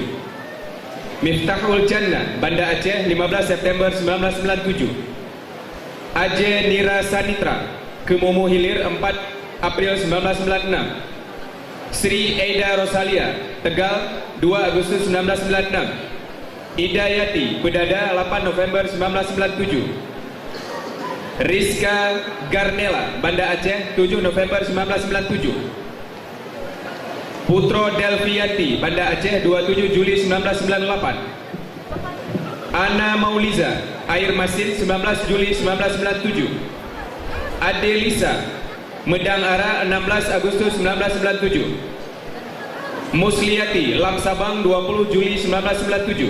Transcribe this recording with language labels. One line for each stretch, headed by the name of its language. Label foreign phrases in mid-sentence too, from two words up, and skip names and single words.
Indonesian: Miftahul Jannah, Banda Aceh, 15 September 1997. Ajay Nira Sanitra, Kemumu Hilir, 4 April 1996. Sri Aida Rosalia, Tegal, 2 Agustus 1996. Idayati, Bedada, 8 November 1997. Rizka Garnela, Banda Aceh, 7 November 1997. Putro Delvianti, Banda Aceh, 27 Juli 1998. Ana Mauliza, Air Masin, 19 Juli 1997. Adelisa, Medang Ara, 16 Agustus 1997. Musliati, Lam Sabang, 20 Juli 1997.